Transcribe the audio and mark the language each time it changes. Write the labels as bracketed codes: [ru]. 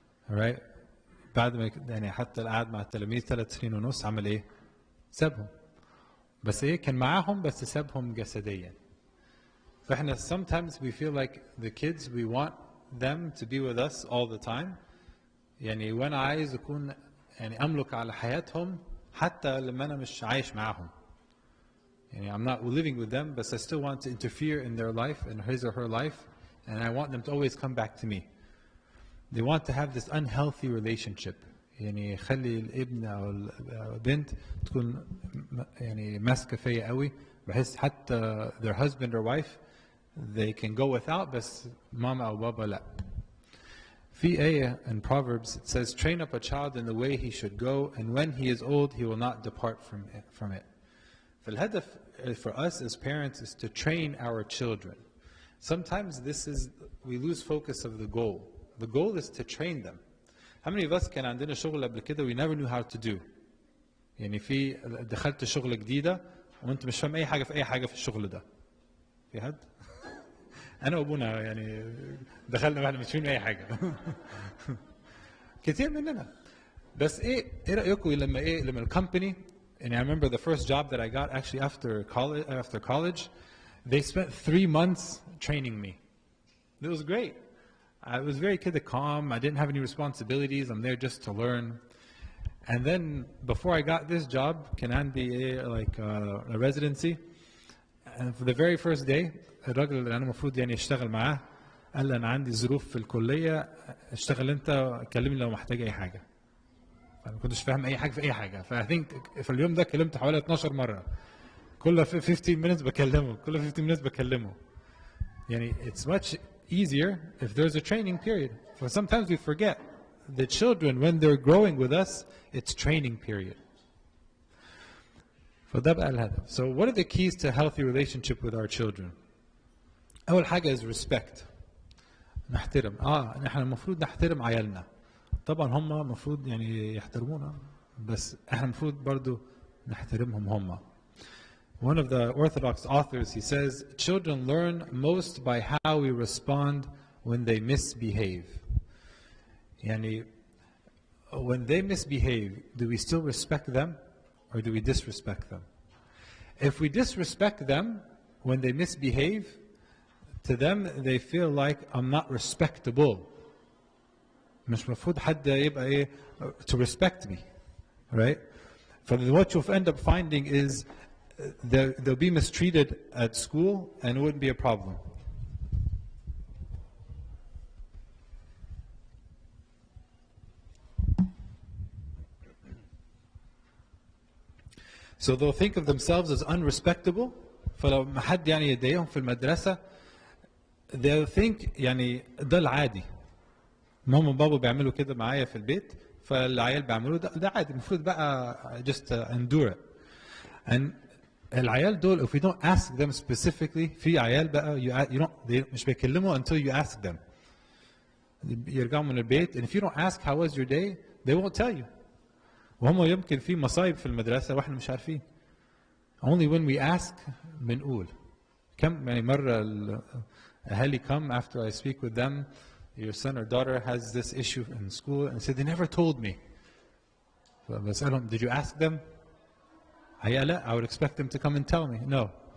[ar] alright بعد ما يعني حتى قعد مع التلاميذ 3 سنين ونص عمل ايه؟ سابهم بس ايه كان معاهم بس سابهم جسديا فاحنا [en] sometimes we feel like the kids we want them to be with us all the time [ar] يعني وانا عايز اكون يعني املك على حياتهم حتى لما أنا مش عايش معاهم. [en] يعني I'm not living with them, but I still want to interfere in their life, in his or her life, and I want them to always come back to me. They want to have this unhealthy relationship. [ar] يعني يخلي الابن أو البنت تكون يعني ماسكة فيا قوي بحيث حتى [en] their husband or wife they can go without [ar] بس ماما أو بابا لا. في آية [en] in Proverbs it says train up a child in the way he should go and when he is old he will not depart from it. فالهدف for us as parents is to train our children. Sometimes we lose focus of the goal. The goal is to train them. How many of us [ar] كان عندنا شغل قبل كده [en] we never knew how to do؟ [ar] يعني في دخلت شغل جديدة وانت مش فاهم أي حاجة في أي حاجة في الشغل ده. في حد؟ أنا وأبونا يعني دخلنا واحنا مش فاهمين أي حاجة. كتير مننا. بس إيه رأيكم لما الكومباني [en] and I remember the first job that I got actually after college, they spent 3 months training me. It was great. I was very kind of calm. I didn't have any responsibilities. I'm there just to learn. And then before I got this job, [ar] كان عندي [en] like a residency. And for the very first day, [ar] الراجل اللي أنا المفروض يعني أشتغل معاه قال لي أنا عندي ظروف في الكلية اشتغل أنت كلمني لو محتاج أي حاجة. فما كنتش فاهم أي حاجة في أي حاجة. ف [en] I think [ar] في اليوم ده كلمت حوالي 12 مرة. كل 15 minutes بكلمه. كل 15 minutes بكلمه. [en] يعني it's much easier if there's a training period. So sometimes we forget the children when they're growing with us, it's training period. [ar] فده بقى الهدف. [en] So what are the keys to a healthy relationship with our children? [ar] أول حاجة [en] is respect. [ar] نحترم. نحن المفروض نحترم عيالنا. طبعا هم المفروض يعني يحترمونا بس احنا المفروض برضو نحترمهم هم. [en] One of the Orthodox authors, he says, children learn most by how we respond when they misbehave. Yani, when they misbehave, do we still respect them or do we disrespect them? If we disrespect them when they misbehave, to them they feel like I'm not respectable. [ar] مش مفروض حد يبقى [en] to respect me, right? So what you'll end up finding is they'll be mistreated at school and it wouldn't be a problem. So they'll think of themselves as unrespectable. [ar] فلو ما حد يعني يضايقهم في المدرسة [en] they'll think [ar] يعني ده العادي. ماما وبابا بيعملوا كده معايا في البيت فالعيال بيعملوا ده عادي المفروض بقى [en] just endure it. And [ar] العيال دول [en] if we don't ask them specifically [ar] في عيال بقى [en] you don't [ar] مش بيكلموا [en] until you ask them. [ar] يرجعوا من البيت [en] and if you don't ask how was your day they won't tell you. [ar] وهم يمكن في مصايب في المدرسة واحنا مش عارفين. [en] Only when we ask [ar] بنقول. كم يعني مرة الأهالي [en] come after I speak with them your son or daughter has this issue in school and said they never told me. [ar] فبسألهم [en] did you ask them? I would expect them to come and tell me. No.